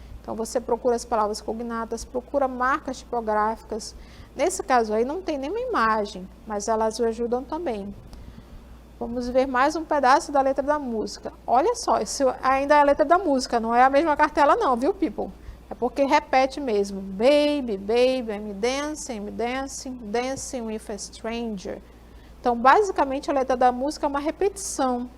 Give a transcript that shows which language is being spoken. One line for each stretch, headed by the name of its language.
Portuguese: Então, você procura as palavras cognatas, procura marcas tipográficas. Nesse caso aí, não tem nenhuma imagem, mas elas o ajudam também. Vamos ver mais um pedaço da letra da música. Olha só, isso ainda é a letra da música, não é a mesma cartela não, viu, people? É porque repete mesmo.
English: Baby, baby, I'm dancing, dancing with a stranger.
Portuguese: Então, basicamente, a letra da música é uma repetição.